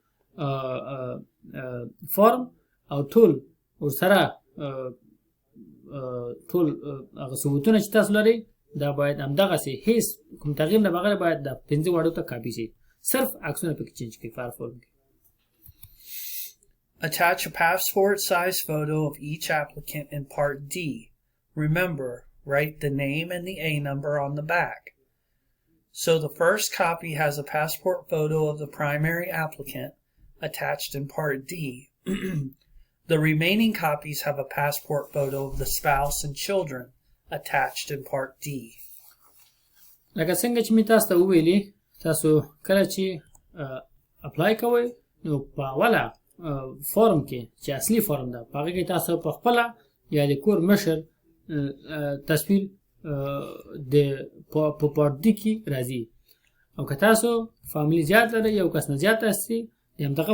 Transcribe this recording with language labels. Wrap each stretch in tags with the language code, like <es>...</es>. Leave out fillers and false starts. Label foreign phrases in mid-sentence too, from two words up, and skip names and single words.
<ps>فورم او ټول ورسره ټول هغه ثبوتونه چې تاسو لرئ دا باید همدغسې هیڅ کوم تغییر نه بغیر باید د 15 واړو ته کاپي شي صرف عکسونه پکې چینج کړئ په هر فورم کې.</ps> <en>Attach a passport size photo of each applicant in Part D. Remember, write the name and the A number on the back. So the first copy has a passport photo of the primary applicant attached in Part D. The remaining copies have a passport photo of the spouse and children attached in Part D.</en> <ps>لکه څنګه چې می تاسو ته وویلي تاسو کله چې اپلای کوئ نو په اوله فورم کې چې اصلي فورم ده په هغه کې تاسو په خپله یا د کور مشر تصویر د په</ps> <en>Part D</en> <ps>کې راځي او که تاسو فامیلی زیات لرئ یو کس نه زیات هستئ د همدغه</ps>